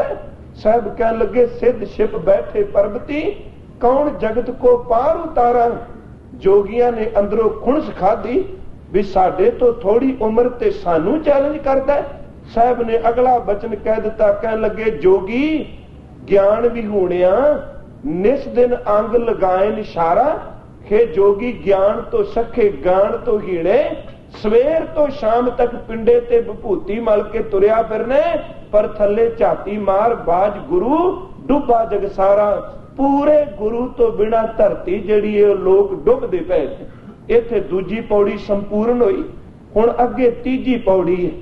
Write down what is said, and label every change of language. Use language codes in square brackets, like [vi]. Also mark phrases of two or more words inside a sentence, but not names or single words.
[pa] ਸਾਹਿਬ ਕਹਿਣ ਲੱਗੇ ਸਿੱਧ ਛਿਪ ਬੈਠੇ ਪਰਬਤੀ, ਕੌਣ ਜਗਤ ਕੋ ਪਾਰ ਉਤਾਰਾ। ਜੋਗੀਆਂ ਨੇ ਅੰਦਰੋਂ ਖੁਣਸ ਖਾਧੀ ਵੀ ਸਾਡੇ ਤੋਂ ਥੋੜੀ ਉਮਰ ਤੇ ਸਾਨੂੰ ਚੈਲੰਜ ਕਰਦਾ। ਸਾਹਿਬ ਨੇ ਅਗਲਾ ਬਚਨ ਕਹਿ ਦਿੱਤਾ, ਕਹਿਣ ਲੱਗੇ ਜੋਗੀ ਗਿਆਨ ਵਿਹੂਣਿਆ ਨਿਸ ਦਿਨ ਅੰਗ ਲਗਾਏ ਨਿਸ਼ਾਰਾ। ਹੇ ਜੋਗੀ ਗਿਆਨ ਤੋ ਸਖੇ ਗਾਨ ਤੋ ਹੀਣੇ, ਸਵੇਰ ਤੋ ਸ਼ਾਮ ਤਕ ਪਿੰਡੇ ਤੇ ਵਿਭੂਤੀ ਮਲ ਕੇ ਤੁਰਿਆ ਫਿਰਨੇ, ਪਰ ਥੱਲੇ ਝਾਤੀ ਮਾਰ ਬਾਜ ਗੁਰੂ ਡੁੱਬਾ ਜਗ ਸਾਰਾ। ਪੂਰੇ ਗੁਰੂ ਤੋ ਬਿਨਾ ਧਰਤੀ ਜਿਹੜੀ ਹੈ ਲੋਕ ਡੁੱਬਦੇ ਪਏ। ਇੱਥੇ ਦੂਜੀ ਪੌੜੀ ਸੰਪੂਰਨ ਹੋਈ, ਹੁਣ ਅੱਗੇ ਤੀਜੀ ਪੌੜੀ ਹੈ।